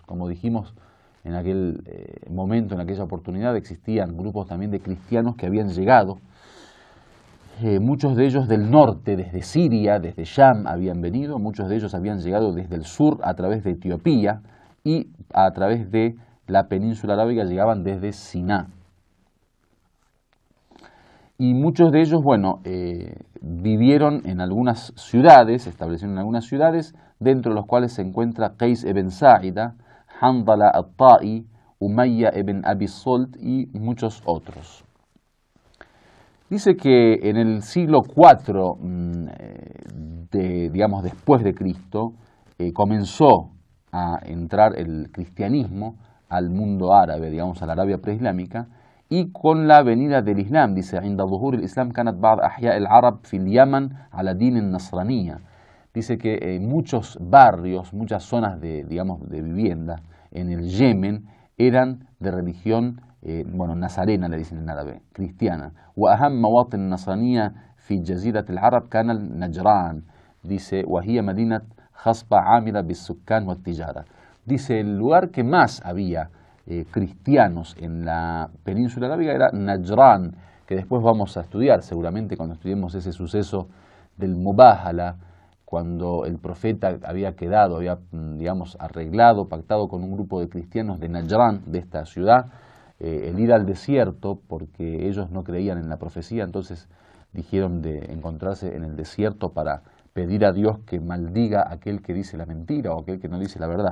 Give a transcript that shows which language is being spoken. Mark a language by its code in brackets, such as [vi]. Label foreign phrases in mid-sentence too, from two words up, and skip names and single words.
[es] Como dijimos en aquel momento, en aquella oportunidad, existían grupos también de cristianos que habían llegado Muchos de ellos del norte, desde Siria, desde Sham habían venido, muchos de ellos habían llegado desde el sur a través de Etiopía y a través de la península arábiga llegaban desde Siná. Y muchos de ellos, bueno, vivieron en algunas ciudades, se establecieron en algunas ciudades, dentro de los cuales se encuentra Qais ibn Sa'ida, Handala al-Ta'i, Umayya ibn Abi Salt y muchos otros. Dice que en el siglo IV, digamos después de Cristo, comenzó a entrar el cristianismo al mundo árabe, digamos a la Arabia preislámica, y con la venida del Islam, dice, [ar] عند ظهور الإسلام كانت بعض أحياء العرب في اليمن على دين النصرانية. [es] Dice que muchos barrios, muchas zonas de, digamos, de vivienda en el Yemen eran de religión, bueno, nazarena le dicen en árabe, cristiana. [ar] وأهم مواطن النصرانية في جزيرة العرب كان النجران. Dice, وهي مدينة خصبة عامرة بالسكان والتجارة. [es] Dice, el lugar que más había cristianos en la península arábiga era Najran, que después vamos a estudiar seguramente cuando estudiemos ese suceso del Mubahala, cuando el profeta había quedado, había, digamos, arreglado, pactado con un grupo de cristianos de Najran, de esta ciudad, el ir al desierto, porque ellos no creían en la profecía, entonces dijeron de encontrarse en el desierto para pedir a Dios que maldiga a aquel que dice la mentira o aquel que no dice la verdad.